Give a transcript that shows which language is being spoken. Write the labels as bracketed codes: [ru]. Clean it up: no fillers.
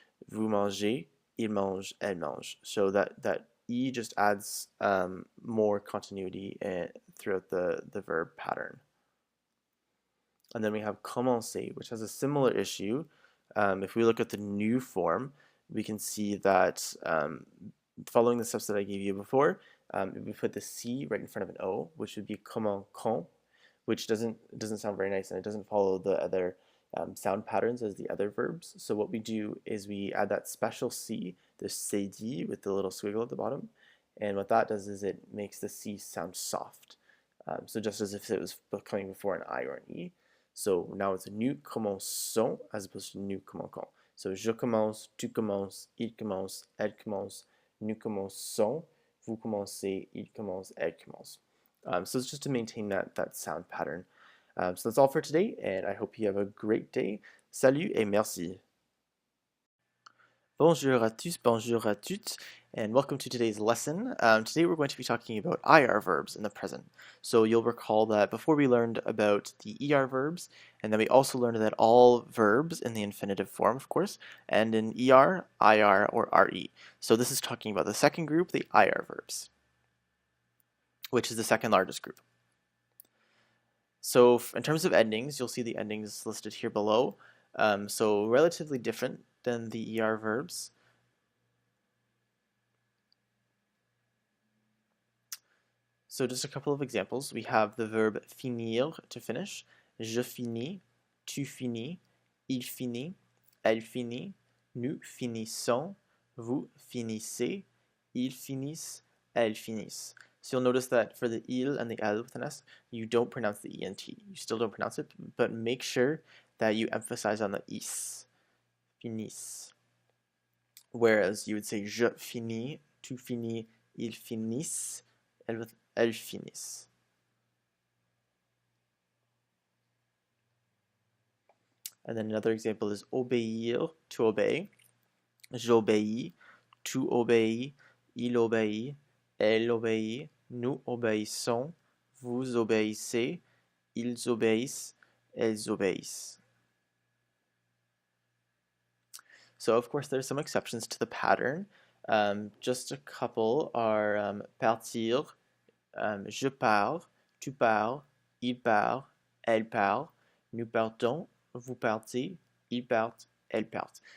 [fr] Vous mangez, il mange, elle mange. [en] So that E just adds more continuity throughout the verb pattern. And then we have commencer, which has a similar issue. If we look at the new form, we can see that following the steps that I gave you before, we put the C right in front of an O, which would be commencons, which doesn't sound very nice, and it doesn't follow the other sound patterns as the other verbs. So what we do is we add that special C, the CD with the little squiggle at the bottom, and what that does is it makes the C sound soft. So just as if it was coming before an I or an E. So now it's nous commençons as opposed to nous commençons. [fr] So je commence, tu commences, il commence, elle commence, nous commençons, vous commencez, il commence, elle commence. [en] So it's just to maintain that sound pattern. So that's all for today, and I hope you have a great day. [fr] Salut et merci. Bonjour à tous, bonjour à toutes, [en] and welcome to today's lesson. Today we're going to be talking about IR verbs in the present. So you'll recall that before we learned about the ER verbs, and then we also learned that all verbs in the infinitive form, of course, end in ER, IR, or RE. So this is talking about the second group, the IR verbs, which is the second largest group. So in terms of endings, you'll see the endings listed here below. So relatively different than the ER verbs. So just a couple of examples. We have the verb finir, to finish. [fr] Je finis, tu finis, il finit, elle finit, nous finissons, vous finissez, ils finissent, elles finissent. [en] So you'll notice that for the il and the elle with an S, you don't pronounce the ENT. You still don't pronounce it, but make sure that you emphasize on the is. [fr] Finissent. [en] Whereas you would say [fr] je finis, tu finis, ils finissent, elles finissent. [en] And then another example is obéir, to obey. [fr] J'obéis, tu obéis, il obéit, elle obéit, nous obéissons, vous obéissez, ils obéissent, elles obéissent. [en] So of course there's some exceptions to the pattern. Just a couple are [fr] partir, je pars, tu pars, il part, elle part, nous partons, vous partez, ils partent, elles partent.